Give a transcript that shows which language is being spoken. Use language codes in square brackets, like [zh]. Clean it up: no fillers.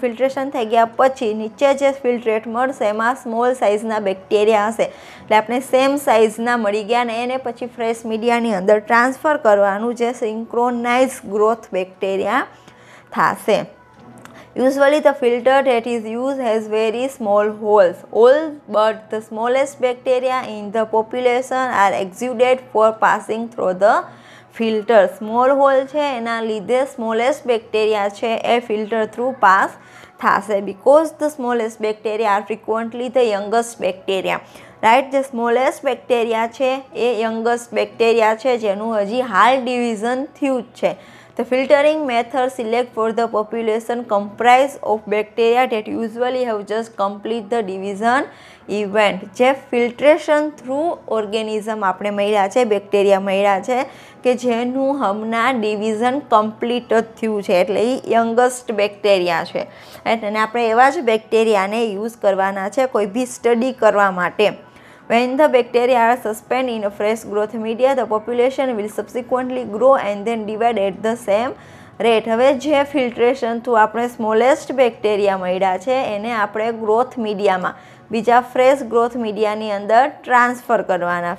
[gu] Filtration થઈ ગયા પછી નીચે જે ફિલ્ટ્રેટ મળશે એમાં સ્મોલ સાઇઝના બેક્ટેરિયા હશે એટલે આપણે સેમ સાઇઝના મળી ગયા ને એને પછી ફ્રેશ મીડિયાની અંદર ટ્રાન્સફર કરવાનું, જે સિંક્રોનાઇઝ ગ્રોથ બેક્ટેરિયા થશે. [en] Usually the filter that is used has very small holes, all but the smallest bacteria in the population are exuded for passing through the filter. Small hole [gu] છે એના લીધે [en] smallest bacteria છે એ filter through pass થશે, because the smallest bacteria are frequently the youngest bacteria, right. [gu] જે smallest bacteria છે એ youngest bacteria છે જેનું હજી હાલ ડિવિઝન થયું જ છે. [en] The filtering method select for the population comprise of bacteria that usually have just complete the division event. [gu] જે ફિલ્ટ્રેશન થ્રુ ઓર્ગેનિઝમ આપણે મળ્યા છે, બેક્ટેરિયા મળ્યા છે કે જેનું હમણાં ડિવિઝન કમ્પ્લીટ જ થયું છે એટલે એ યંગેસ્ટ બેક્ટેરિયા છે, રાઈટ. અને આપણે એવા જ બેક્ટેરિયાને યુઝ કરવાના છે કોઈ બી સ્ટડી કરવા માટે. [en] When the bacteria are suspended in a fresh growth media, the population will subsequently grow and then divide at the same rate. [gu] હવે જે ફિલ્ટ્રેશન થ્રુ આપણે સ્મોલેસ્ટ બેક્ટેરિયા મળ્યા છે એને આપણે ગ્રોથ મીડિયામાં, બીજા ફ્રેશ ગ્રોથ મીડિયાની અંદર ટ્રાન્સફર કરવાના.